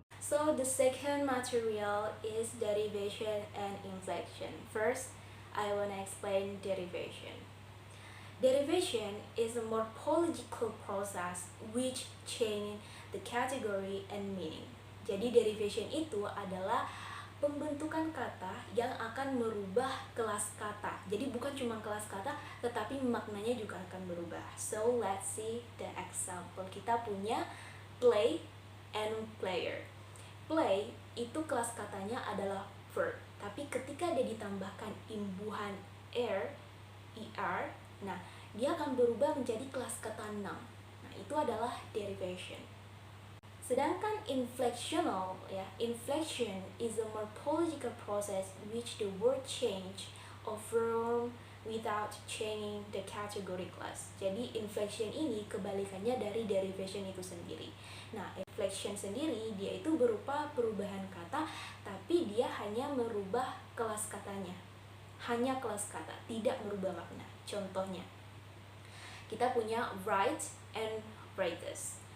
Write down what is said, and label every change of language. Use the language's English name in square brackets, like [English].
[English] So the second material is derivation and inflection. First, I want to explain derivation. Derivation is a morphological process which change the category and meaning. [Indonesian] Jadi derivation itu adalah pembentukan kata yang akan merubah kelas kata. Jadi bukan cuma kelas kata, tetapi maknanya juga akan berubah. So let's see the example. Kita punya play and player. Play itu kelas katanya adalah verb, tapi ketika dia ditambahkan imbuhan er, nah dia akan berubah menjadi kelas kata noun. Nah, itu adalah derivation. [English] Sedangkan inflectional, ya, inflection is a morphological process which the word change of form without changing the category class. [Indonesian] Jadi inflection ini kebalikannya dari derivation itu sendiri. Nah, inflection sendiri dia itu berupa perubahan kata, tapi dia hanya merubah kelas katanya. Hanya kelas kata, tidak merubah makna. Contohnya, kita punya write and writers.